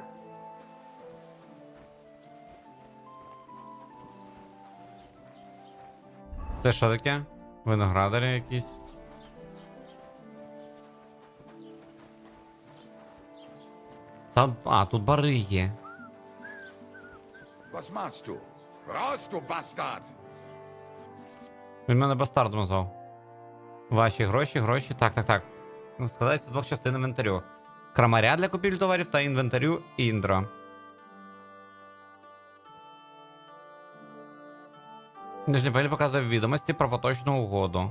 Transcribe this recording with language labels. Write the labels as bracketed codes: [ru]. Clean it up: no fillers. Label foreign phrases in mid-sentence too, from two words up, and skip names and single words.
[uk] Це що таке? Виноградарі якісь. Там, а, тут бари є. [de] Was machst du? Raus, du Bastard! [uk] Він мене бастардом назвав. Ваші гроші. Так. Складається з двох частин інвентарю. Крамаря для купівлі товарів та інвентарю Індро. Нижній панель показує відомості про поточну угоду.